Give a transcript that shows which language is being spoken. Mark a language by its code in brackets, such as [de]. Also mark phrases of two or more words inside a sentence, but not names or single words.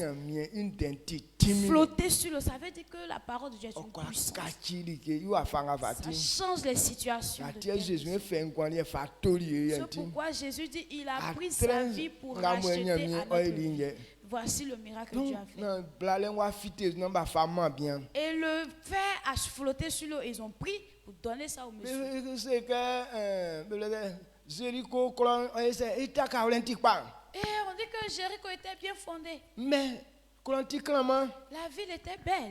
[fr] Flotter sur l'eau, ça veut dire que la parole de Dieu est une puissance. Ça change les situations. C'est pourquoi Jésus dit il a pris sa vie pour racheter à notre vie. voici le miracle que Dieu a Donc, fait. non, blalen wa fite, non, bah, femme bien. Et le fer a flotté sur l'eau. Ils ont pris pour donner ça au monsieur. Mais c'est que, Jéricho, Colon, c'est Itaka, Olentikpa. Et on dit que Jéricho était bien fondé. Mais, Colontikama, La ville était belle.